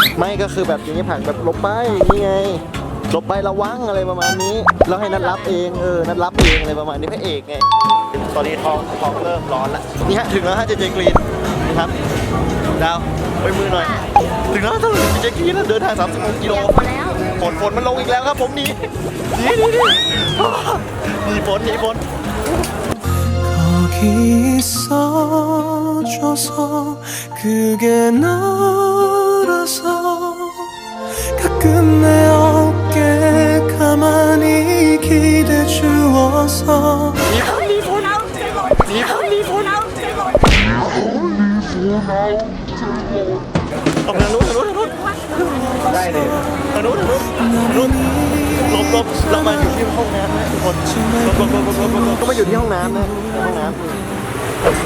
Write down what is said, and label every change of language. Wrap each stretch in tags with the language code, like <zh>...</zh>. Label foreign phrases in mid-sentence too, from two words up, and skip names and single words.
<th>ไม่ก็คือแบบอย่างนี้ผักแบบลบไปนี่ไงลบไประวังอะไรประมาณนี้แล้วให้นัดรับเองนัดรับเองอะไรประมาณนี้พระเอกไงตอนนี้ท้องเริ่มร้อนแล้วนี่ฮะถึงแล้วฮะเจเจกรีนนี่ครับดาวไปมือหน่อยถึงแล้วถึงเจเจกรีนแล้วเดินทาง36 กิโล หมดแล้ว ฝนมันลงอีกแล้วครับผมหนีฝน</th> <ko>거기 있어줘서 그게 너라서 가끔 내 어깨에 가만히 기대 주어서</ko> <th>เอาทางนู้นได้เลยทางนู้นลบเรามาอยู่ที่ห้องน้ำนะทุกคนลบก็มาอยู่ที่ห้องน้ำนะห้องน้ำ</th>